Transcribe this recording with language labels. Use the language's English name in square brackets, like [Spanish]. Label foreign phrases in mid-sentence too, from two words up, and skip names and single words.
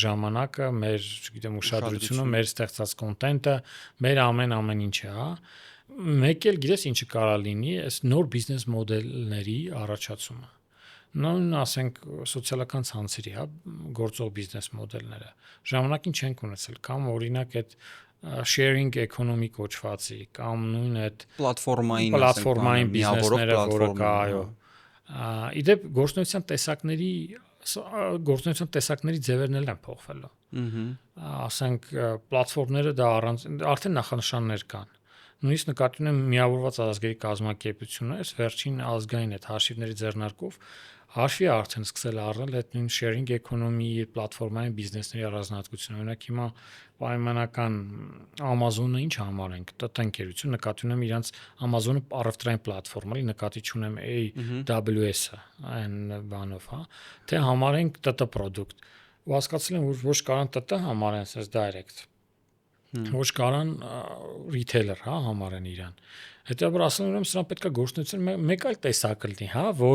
[Armenian] ժամանակը, մեր, չգիտեմ, ուշադրությունը, մեր ստեղծած կոնտենտը, մեր ամեն ինչը, հա։ Մեկ էլ գիտես ինչը կարա լինի, այս նոր բիզնես մոդելների առաջացումը։ Նույն ասենք սոցիալական ցանցերի, հա, գործող բիզնես մոդելները ժամանակին չենք ունեցել, կամ օրինակ այդ [English] sharing economy [Armenian] կոչվածի, կամ նույն այդ պլատֆորմային բիզնեսները, որը կա, այո։ Իդեպ գործունեության տեսակների ձևերն էլ են փոխվել։ Ասենք պլատֆորմները դա արդեն նախանշաններ կան։ Նույնիսկ նկատի ունեմ միավորված ազգերի կազմակերպությունը, այս վերջին ազգային այդ հաշիվների ձեռնարկով հաշվի արդեն սկսել առնել այդ նույն [English] sharing economy [Armenian] պլատֆորմային բիզնեսների առանձնահատկությունը։ Օրինակ հիմա պայմանական Amazon-ը ինչ համարենք, ՏՏ ընկերություն, նկատի ունեմ իրանց Amazon-ը առևտրային պլատֆորմ է, նկատի չունեմ AWS-ը, այն բանով, հա, թե համարենք ՏՏ product։ Ու հասկացել եմ, որ ոչ կարան ՏՏ համարեն, ասես direct, ոչ կարան retailer, հա, համարեն իրան։ Հետևաբար ասում եմ, սրան պետք է գործունեություն մեկ այլ տեսակ լինի, հա, որ